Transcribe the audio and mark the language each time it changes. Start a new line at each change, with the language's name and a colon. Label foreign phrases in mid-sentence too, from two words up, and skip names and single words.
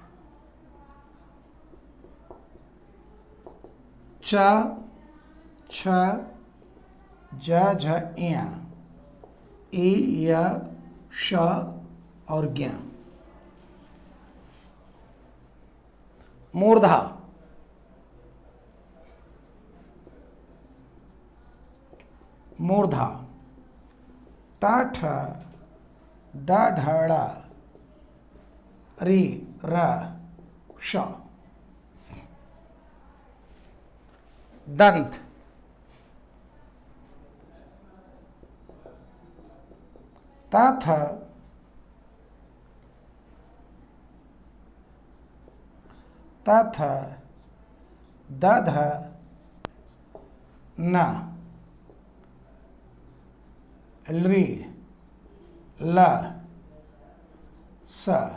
Hindi: च छ ज झ ञ, ई य श और ज्ञ। मूर्धा। मूर्धा ट ठ ड ढ ड़ रि र श। दंत। त थ त थ द ध न, लृ ल स।